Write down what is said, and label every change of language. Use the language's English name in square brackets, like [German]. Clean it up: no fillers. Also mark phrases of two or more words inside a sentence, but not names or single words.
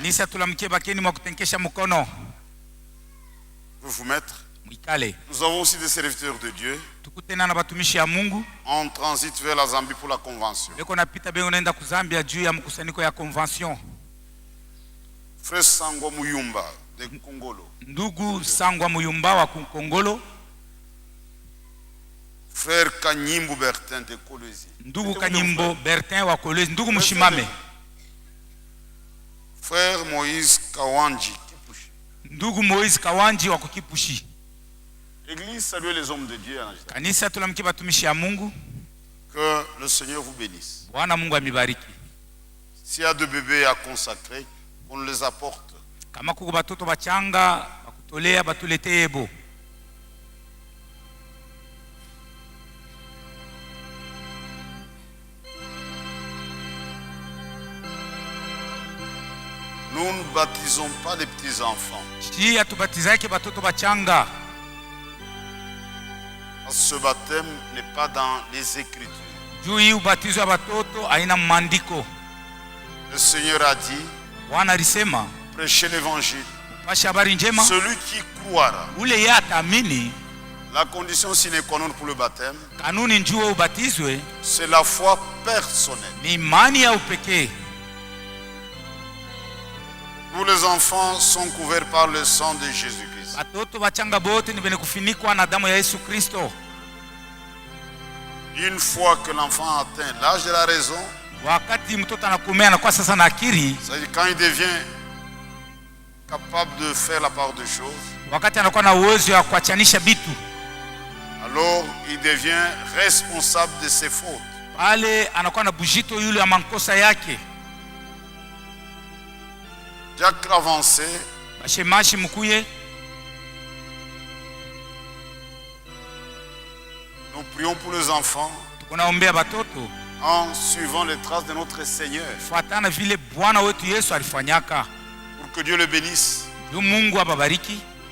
[Swahili] Kanisa tulamkie bakeni mwa kutenkesha mkono. [French] Vous vous mettre. [Swahili] Mwikale. [French] Nous avons aussi des serviteurs de Dieu. [Swahili] Tukutena na batumishi ya Mungu. [French] On transite vers la Zambie pour la convention. [Swahili] Beko napita beko naenda kuzambia juu ya mkusanyiko ya convention. [French] Frère Sangwa Muyumba de Kongolo. [Swahili] Ndugu Sangwa Muyumba wa Kongolo. [French] Frère Kanyimbo Bertin de Kolwezi. [Swahili] Ndugu Kanyimbo Bertin wa Kolwezi. Ndugu mshimame. [French] Frère Moïse Kawanji Kipushi. [Swahili] Ndugu Moïse Kawanji wa Kipushi. [French] Église, saluez les hommes de Dieu. [Swahili] Kanisa tulamkie batumishi ya Mungu. [French] Que le Seigneur vous bénisse. [Swahili] Bwana Mungu amibariki. [French] S'il y a 2 bébés à consacrer, on les apporte. [Swahili] Kama kuko batoto bachanga bakutolea batuletee ebo. [French] Nous ne baptisons pas les petits enfants. [Swahili] Si atubatizake batoto bachanga. [French] Ce baptême n'est pas dans les Écritures. [Swahili] Juu hii ubatizo wa batoto haina maandiko. [French] Le Seigneur a dit, [Swahili] Bwana alisema, [French] prêchez l'évangile. [Swahili] pasha habari njema. [French] Celui qui croira. [Swahili] Ule yeye ataamini. [French] La condition [Latin] sine qua non [French] pour le baptême, [Swahili] kanuni njoo ubatizwe, [French] c'est la foi personnelle. [Swahili] ni imani ya upekee. [French] Tous les enfants sont couverts par le sang de Jésus-Christ. [Swahili] Batoto bachanga bote ni bene kufinikwa na damu ya Yesu Kristo. [French] Une fois que l'enfant atteint l'âge de la raison, [Swahili] wakati mtoto anakomea na kwa sasa na akili, [French] c'est-à-dire quand il devient capable de faire la part des choses, [Swahili] wakati anakuwa na uwezo wa kuachanisha bitu, [French] alors il devient responsable de ses fautes. [Swahili] pale anakuwa na bujito yule ya makosa yake. [French] Jacques avancé, [Swahili] bashemashi mkuye, [French] nous prions pour les enfants [Swahili] tunaombea batoto [French] en suivant les traces de notre Seigneur, [Swahili] fuatana vile Bwana wetu Yesu alifanyaka. [French] pour que Dieu le bénisse. [Swahili] Mungu ababariki.